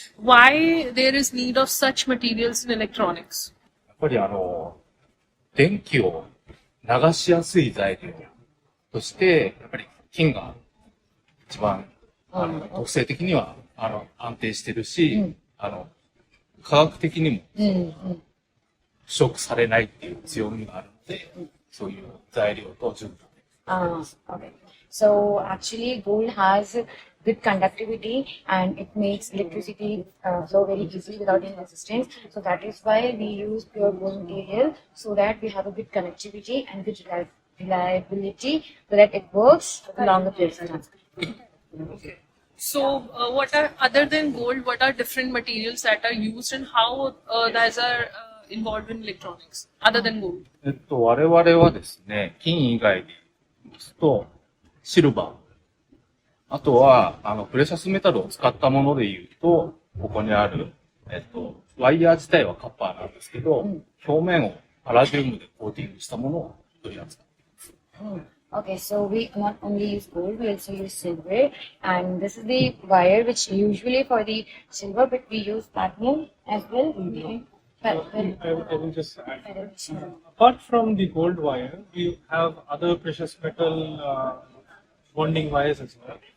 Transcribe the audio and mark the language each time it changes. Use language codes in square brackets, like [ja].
[en] Why there is need of such materials in electronics? [ja] やっぱり電気を流しやすい材料として、やっぱり金が一番、特性的には、安定してるし、科学的にも、腐食されないっていう強みがあるので、そういう材料と順番で。 Okay. [en] So actually, gold has good conductivity and it makes electricity flow very easily without any resistance. So that is why we use pure gold material so that we have a good connectivity and good reliability so that it works for longer periods of time. Okay. So, other than gold, what are different materials that are used and how those are involved in electronics, other than gold? [ja] 我々はですね、金以外で言いますと、シルバー。あとは、プレシャスメタルを使ったもので言うと、ここにある、ワイヤー自体はカッパーなんですけど、表面をパラジウムでコーティングしたものを取り扱っています。 [en] Okay, so we not only use gold, we also use silver, and this is the wire which usually for the silver, but we use platinum as well. I will just add. Apart from the gold wire, we have other precious metal bonding wires as well.